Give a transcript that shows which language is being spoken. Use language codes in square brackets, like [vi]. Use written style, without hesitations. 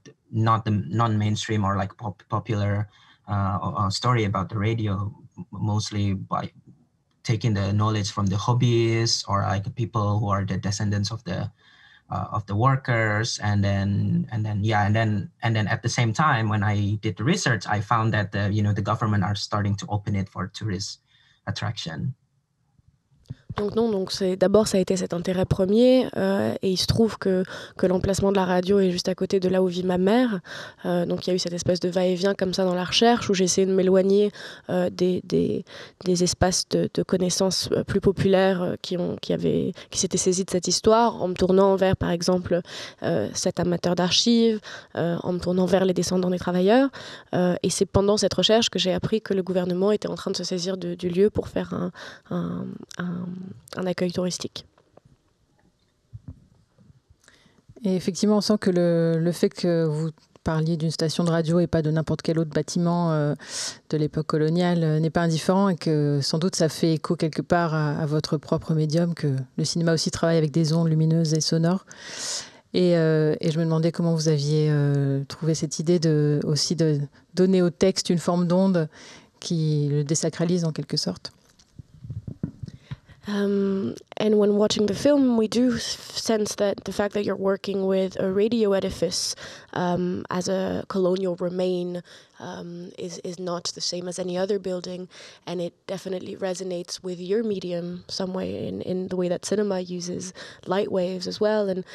[en] not the non-mainstream or like popular story about the radio, mostly by taking the knowledge from the hobbyists or like people who are the descendants of the workers, and then at the same time when I did the research, I found that the government are starting to open it for tourist attraction. [fr] Donc non, donc d'abord ça a été cet intérêt premier et il se trouve que l'emplacement de la radio est juste à côté de là où vit ma mère. Donc il y a eu cette espèce de va-et-vient comme ça dans la recherche où j'ai essayé de m'éloigner des espaces de connaissances plus populaires qui s'étaient saisis de cette histoire en me tournant vers par exemple cet amateur d'archives, en me tournant vers les descendants des travailleurs. Et c'est pendant cette recherche que j'ai appris que le gouvernement était en train de se saisir du lieu pour faire un accueil touristique. Et effectivement, on sent que le fait que vous parliez d'une station de radio et pas de n'importe quel autre bâtiment de l'époque coloniale n'est pas indifférent et que sans doute ça fait écho quelque part à votre propre médium, que le cinéma aussi travaille avec des ondes lumineuses et sonores. Et je me demandais comment vous aviez trouvé cette idée aussi de donner au texte une forme d'onde qui le désacralise en quelque sorte. [en] And when watching the film, we do sense that the fact that you're working with a radio edifice as a colonial remain is not the same as any other building, and it definitely resonates with your medium some way in the way that cinema uses light waves as well.